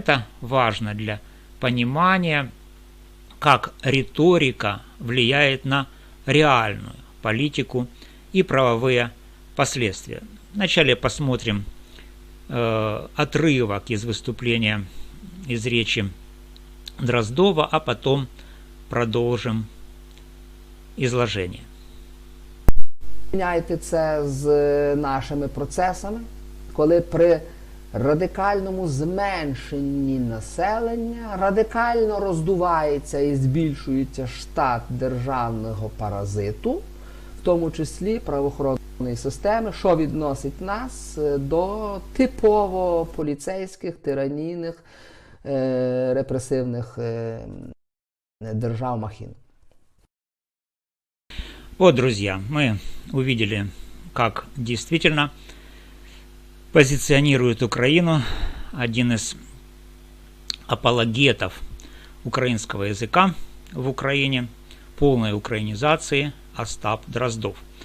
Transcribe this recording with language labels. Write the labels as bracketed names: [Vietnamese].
[Russian] Это важно для понимания, как риторика влияет на реальную политику и правовые последствия. Вначале посмотрим отрывок из выступления, из речи Дроздова, а потом продолжим изложение. [Ukrainian] Порівняйте це з нашими процесами, коли при радикальному зменшенні населення радикально роздувається і збільшується штат державного паразиту, в тому числі правоохоронної системи, що відносить нас до типово поліцейських, тиранійних, репресивних держав-махін. [Russian] Вот, друзья, мы увидели, как действительно позиционирует Украину один из апологетов украинского языка в Украине, полной украинизации, Остап Дроздов.